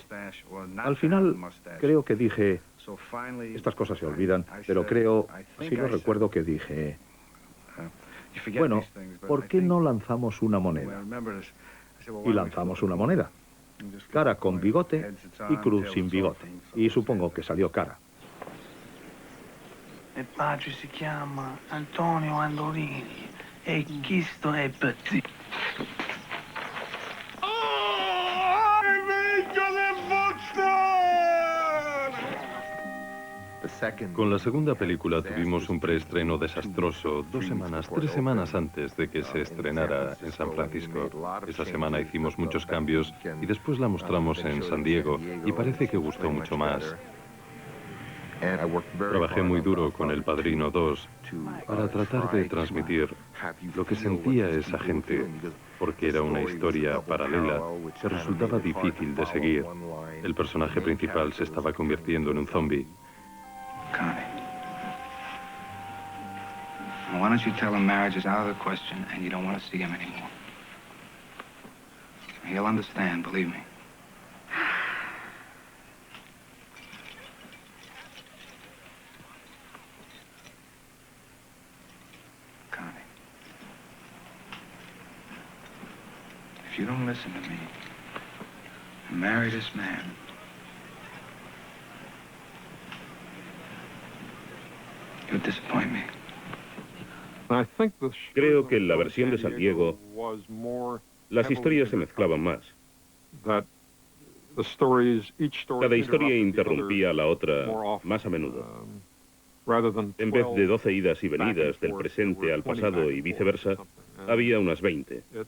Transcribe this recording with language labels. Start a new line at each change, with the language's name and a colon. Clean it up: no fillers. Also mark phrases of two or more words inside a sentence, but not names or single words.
Spanish: Al final, creo que dije, estas cosas se olvidan, pero creo, sí lo recuerdo que dije, bueno, ¿por qué no lanzamos una moneda? Y lanzamos una moneda. Cara con bigote y cruz sin bigote. Y supongo que salió cara.
Italian: Il padre si chiama Antonio Andorini e questo è Petit.
Spanish: Con la segunda película tuvimos un preestreno desastroso 3 semanas antes de que se estrenara en San Francisco. Esa semana hicimos muchos cambios y después la mostramos en San Diego y parece que gustó mucho más. Trabajé muy duro con El Padrino 2 para tratar de transmitir lo que sentía esa gente, porque era una historia paralela que resultaba difícil de seguir. El personaje principal se estaba convirtiendo en un zombie.
English: Connie, why don't you tell him marriage is out of the question and you don't want to see him anymore? He'll understand, believe me. Connie, if you don't listen to me and marry this man, you'll disappoint me.
Spanish: Creo que en la versión de San Diego las historias se mezclaban más. Cada historia interrumpía a la otra más a menudo. En vez de 12 idas y venidas del presente al pasado y viceversa, había unas 20.